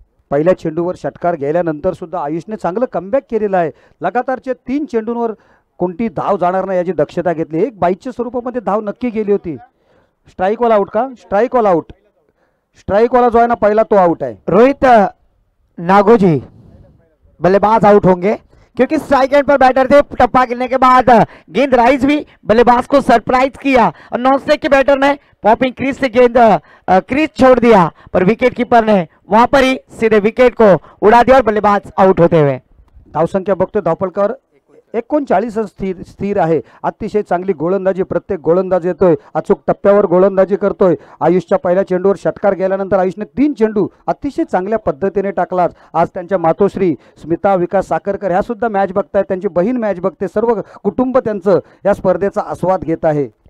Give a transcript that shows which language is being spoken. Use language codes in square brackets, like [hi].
[mr] पहिल्या चेंडूवर षटकार गेल्यानंतर सुद्धा आयुषने चांगलं कमबॅक केलेलं आहे। लगातारचे 3 चेंडूंवर कोणती धाव जाणार नाही याची दक्षता घेतली। एक बाईच्या स्वरूपामध्ये धाव नक्की गेली होती। [hi] स्ट्राइक वाला आउट का? स्ट्राइक वाला आउट, स्ट्राइक वाला जो है ना पहला तो आउट है। रोहित नागोजी बल्लेबाज आउट होंगे क्योंकि स्ट्राइक एंड पर बैटर थे। टप्पा गिरने के बाद गेंद राइज हुई, बल्लेबाज को सरप्राइज किया और नॉन स्ट्राइक के बैटर ने पॉपिंग क्रीज से गेंद क्रीज छोड़ दिया, पर विकेट कीपर ने वहां पर ही सीधे विकेट को उड़ा दिया और बल्लेबाज आउट होते हुए। [mr] धावसंख्या बघतोय धावफलकावर 39 स्थिर आहे। अतिशय चांगली गोलंदाजी, प्रत्येक गोलंदाज येतोय, अचूक टप्प्यावर गोलंदाजी करतोय। आयुषच्या पहिल्या चेंडूवर षटकार गेल्यानंतर आयुषने 3 चेंडू अतिशय चांगल्या पद्धतीने टाकला। आज त्यांच्या मातोश्री स्मिता विकास साखरकर ह्या सुद्धा मॅच बघतायत, त्यांची बहीण मॅच बघते, सर्व कुटुंब त्यांचं या स्पर्धेचा आस्वाद घेत आहे।